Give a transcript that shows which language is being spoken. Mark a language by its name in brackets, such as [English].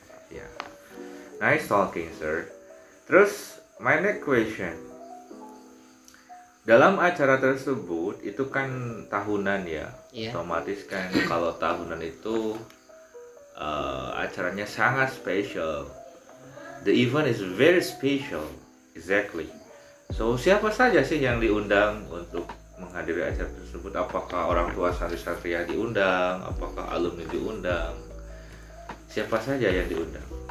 [English] Ya. Nice talking, sir. [Indonesian] Terus [English] my next question. [Indonesian] Dalam acara tersebut itu kan tahunan ya. [English] Yeah. [Indonesian] Otomatis kan kalau tahunan itu acaranya sangat spesial. [English] The event is very special. Exactly. [Indonesian] So siapa saja sih yang diundang untuk menghadiri acara tersebut? Apakah orang tua santri-santri yang diundang? Apakah alumni diundang? Siapa saja yang diundang?